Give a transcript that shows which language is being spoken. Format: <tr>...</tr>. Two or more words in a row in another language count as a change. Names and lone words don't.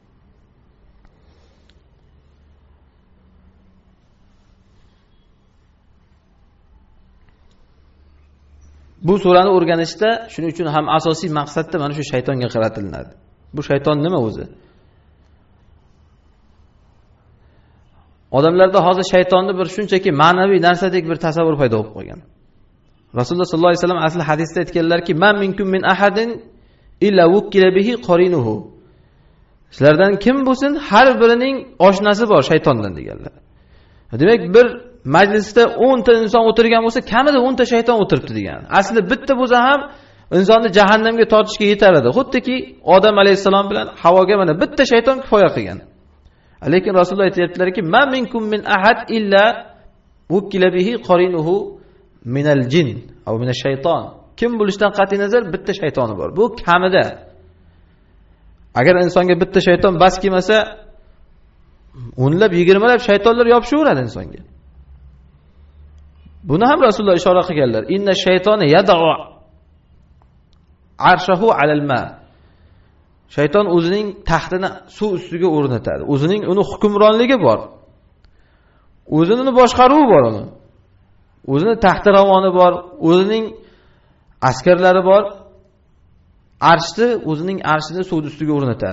<uz>Bu surani o'rganishda shuning uchun ham asosiy maqsadda mana shu shaytonga qaratiladi. Bu shayton nima o'zi? Odamlarda hozir shaytonni bir shunchaki ma'naviy narsadek bir tasavvur paydo bo'lib qolgan. Rasululloh</uz> <ar>صلى الله عليه وسلم</ar> <uz>asli hadisda aytganlarki,</uz> <ar>"من منكم من أحد إلا وكل به قرينه."</ar> <uz>Sizlardan kim bo'lsin, har birining oshnasi bor shaytondan deganlar. Demak, bir majlisda 10 ta inson o'tirgan bo'lsa, kamida 10 ta shayton o'tiribdi degan. Aslida bitta bo'lsa ham insonni jahannamga tortishga yetar edi. Xuddiki Odam alayhisalom bilan Havoga mana bitta shayton kifoya qilgan. Lekin Rasululloh aytayaptilarki,</uz> <ar>"ما منكم من أحد إلا وكل به قرينه من الجن أو من الشيطان."</ar> <uz>Kim bo'lishdan qat'iy nazar bitta shaytoni bor. Bu kamida. Agar insonga bitta shayton bas kelmasa, o'nlab, 20 lab shaytonlar yopishaveradi insonga. Buni ham Rasululloh ishora qilganlar.</uz> <ar>إن الشيطان يدع عرشه على الماء.</ar> <uz>Shayton o'zining taxtini suv ustiga o'rnatadi. O'zining uni hukmronligi bor. O'zining boshqaruvi bor uni. O'zining taxti ravoni bor, o'zining askarlari bor. Arshni, o'zining arshini suv ustiga o'rnatadi.</uz>